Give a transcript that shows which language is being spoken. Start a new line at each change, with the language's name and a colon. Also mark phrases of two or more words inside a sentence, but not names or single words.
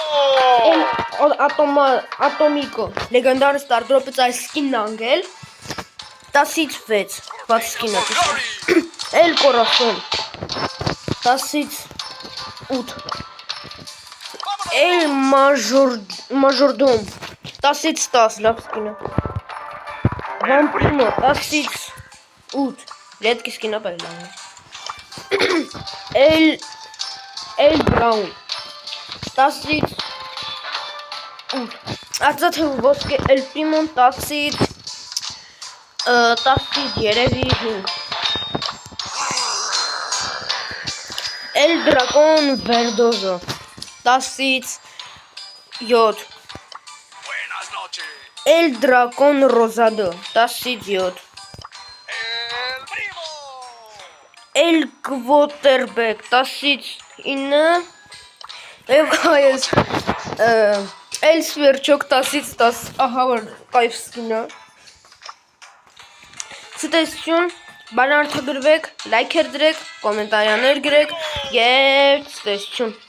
Armenian: El Atomico լեգենդար Stardrop-ից այս սկինն անգել 10-ից 6, բաց սկինը։ El Corazon 10-ից 8։ El Majordom 10-ից 10, լավ սկինը։ Vampiro 10-ից 8, редкий սկինը բերել։ El Brown 10-ից 8։ Արծաթե ոսկե El Primo 10-ից երևի 5։ El Dracon Verdoso 10-ից 7։ El Dracon Rosado 10-ից 7։ El Quarterback 10-ից 9։ Եվ այս El Sverchok 10-ից 10, ահա որ կայֆ սկինը։ Ցտեսություն, բանարդագրվեք, լայքեր դրեք, կոմենտարիաներ գրեք և ցտեսություն։